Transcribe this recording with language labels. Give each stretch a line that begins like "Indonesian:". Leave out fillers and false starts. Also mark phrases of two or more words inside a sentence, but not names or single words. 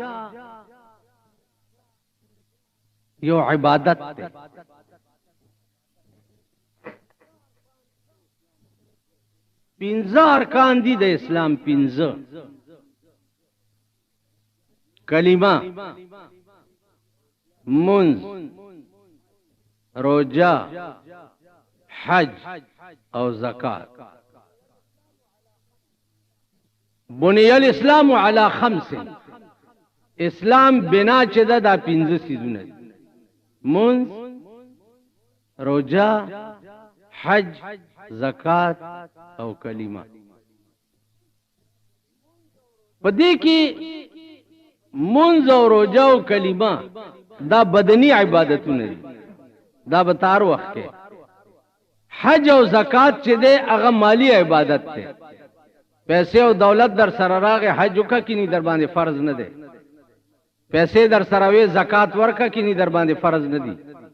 Pashto: یو عبادت ده پنځه ارکان دي د اسلام پنځه کلمه منز روزه حج او زکات
Arabic: بنی الاسلام علی خمس
Pashto: اسلام بنا چې دا پنځه سيزونه منز روزه حج زکات او کلمه پدې کې منز او روزه او کلمه دا بدنی عبادتونه دي دا به تار وخت کې حج او زکات چې ده هغه مالی عبادت ده پیسې او دولت در سره راغی حج وکړه کینی در باندې فرض نه ده پیسې در سره وې زکات ورکړه کینی در باندې فرض نه دي